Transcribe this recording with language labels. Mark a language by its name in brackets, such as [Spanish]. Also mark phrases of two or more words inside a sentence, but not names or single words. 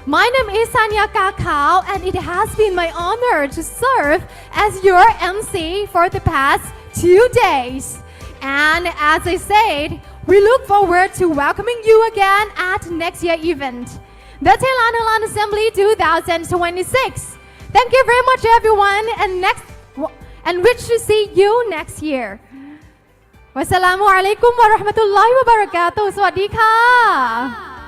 [English] My name is Sanya Kakao, and it has been my honor to serve as your MC for the past 2 days. And as I said, we look forward to welcoming you again at next year event, the Thailand Halal Assembly 2026. Thank you very much, everyone, and wish to see you next year. [Arabic] والسلام عليكم ورحمة الله وبركاته. [Thai] สวัสดีค่ะ